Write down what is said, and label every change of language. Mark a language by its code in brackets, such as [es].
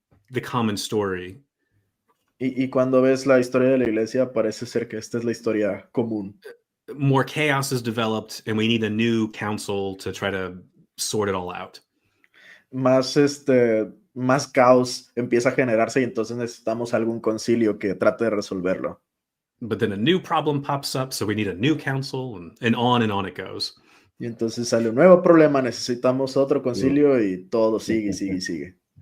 [en] the common story. [es] Y cuando ves la historia de la iglesia, parece ser que esta es la historia común. [en] More chaos is developed, and we need a new council to try to sort it all out. [es] Más caos empieza a generarse y entonces necesitamos algún concilio que trate de resolverlo. [en] But then a new problem pops up, so we need a new council, and on it goes. [es] Y entonces sale un nuevo problema, necesitamos otro concilio y todo sigue y sigue y sigue.